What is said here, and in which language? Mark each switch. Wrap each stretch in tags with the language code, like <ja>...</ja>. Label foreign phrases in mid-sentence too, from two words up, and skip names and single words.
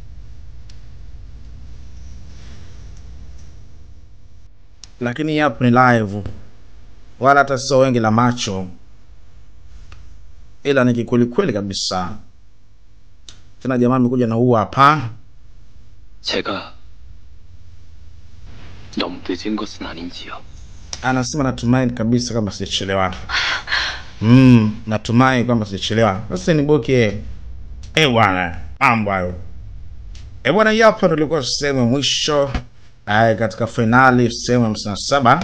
<sw>Lakini hapo ni live. Wala hata sio wengi la macho. Ila ni kweli kabisa. Tena jamaa amekuja na huu hapa.</sw> <ko>제가 너무 늦은 것은 아닌지요?</ko> <sw>Anasema natumaini kabisa kama sijachelewa. Natumai kwamba sijachelewa. Sasa ni boke. Bwana, mambo hayo. Bwana, hapa tulikuwa sehemu mwisho katika finali sehemu 57.</sw>